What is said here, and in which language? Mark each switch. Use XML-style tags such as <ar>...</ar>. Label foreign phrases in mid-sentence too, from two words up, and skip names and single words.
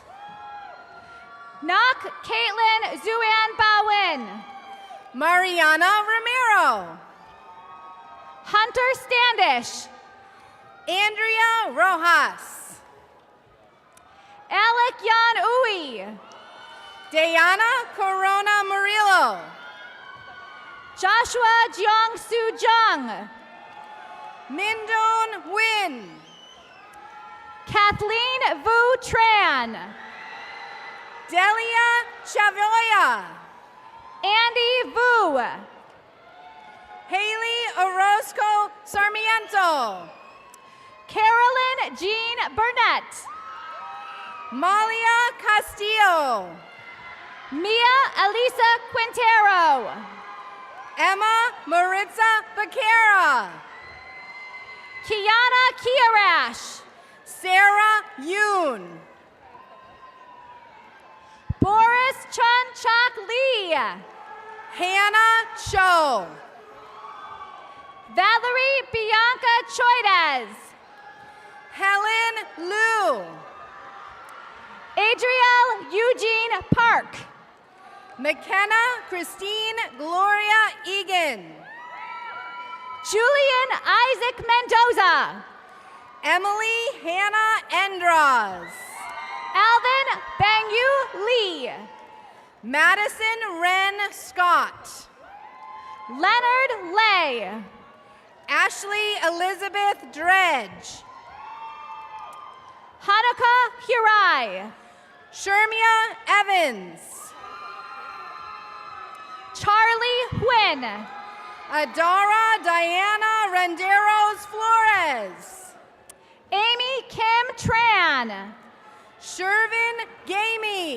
<en>Knock Caitlin Zuan Bowen. Mariana Ramiro. Hunter Standish. Andrea Rojas. Alec Yan Uy. Diana Corona Murillo. Joshua Jiang Su Jung. Mindon Win. Kathleen Vu Tran. Delia Chavoya. Andy Vu. Haley Orozco Sarmiento. Carolyn Jean Burnett. Malia Castillo. Mia Elisa Quintero. Emma Maritza Becerra. Kiana Kiarash. Sarah Yoon. Boris Chun Chak Lee. Hannah Cho. Valerie Bianca Choides. Helen Liu. Adriel Eugene Park. McKenna Christine Gloria Egan. Julian Isaac Mendoza. Emily Hannah Endras. Alvin Bangyu Lee. Madison Wren Scott. Leonard Lay. Ashley Elizabeth Dredge. Hanukkah Hirai. Shermia Evans. Charlie Huynh. Adara Diana Renderos Flores. Amy Kim Tran. Shervin Gamey.</en>